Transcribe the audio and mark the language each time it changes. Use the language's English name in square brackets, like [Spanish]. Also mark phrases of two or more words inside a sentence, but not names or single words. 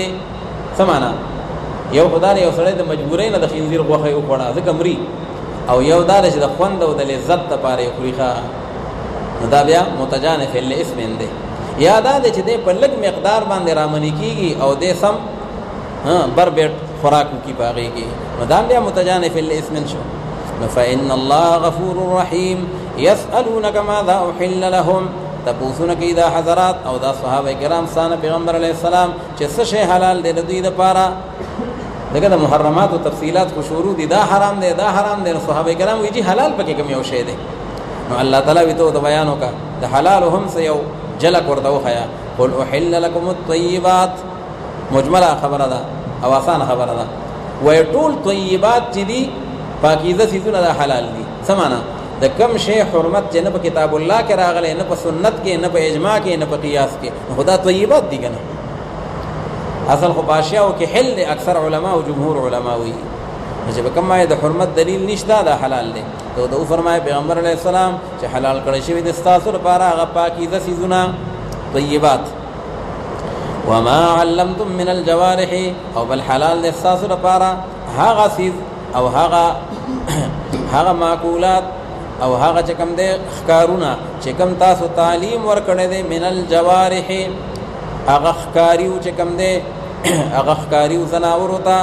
[Pashto] سمانا یو خدای یو سړی د مجبورۍ نه د خنزیر غوښه وخوړه ځکه مري، او یو دا چې د خوند او د لذت لپاره یې خوري ښه، نو دا بیا [Arabic] متجانف لاسم [Pashto] دی. یا دا دی چې دی په لږ مقدار باندې رامنې کېږي او دی سم بر بیټ خوراک وکړي په هغې کې، نو دا بیا [Arabic] متجانف لاسم [Pashto] شو. [Arabic] فإن الله غفور رحیم. یسألونک ماذا أحل لهم، [Pashto] تپوسونه کوي دا حضرات او دا صحابه کرام ستانه پیغمبر علیه السلام چې څه شی حلال دی د دوی دپاره. دغه د محرمات او تفصیلات خو شروع دي، دا حرام دی دا حرام دی، نو صحابه کرام وایي چې حلال پکې کوم یو شی دی. نو الله تعالی وی ته بیان وکړه د حلال هم څه یو جلک ورته وښیه. [Arabic] قل أحل لكم الطیبات، [Pashto] مجمله خبره ده او آسانه خبره ده. وایي ټول طیبات چې دي پاکیزه څیزونه دا حلال دي. څه معنا؟ د کم شی حرمت چې نه په کتاب الله کې راغلی، نه په سنت کې، نه په اجماع کې، نه په قیاس کې، خدا طیبات دي کنه. اصل خو باشیاو کې حل دی، اکثر علما او جمهور علما وی چې په کومه د حرمت دلیل نشته دا حلال دی. ته دا فرمایي پیغمبر علیه السلام چې حلال کړی شوی د ستاسو لپاره هغه پاکیزه څیزونه طیبات. [Arabic] وما علمتم من الجوارح، [Pashto] او بل حلال د ستاسو لپاره هغه څیز او هغه معقولات او هغه چې کوم دی ښکارونه چې کوم تاسو تعلیم ورکړی دی [Arabic] من الجوارح، [Pashto] هغه ښکاریو چې کوم دی هغه ښکاریو زناورو ته.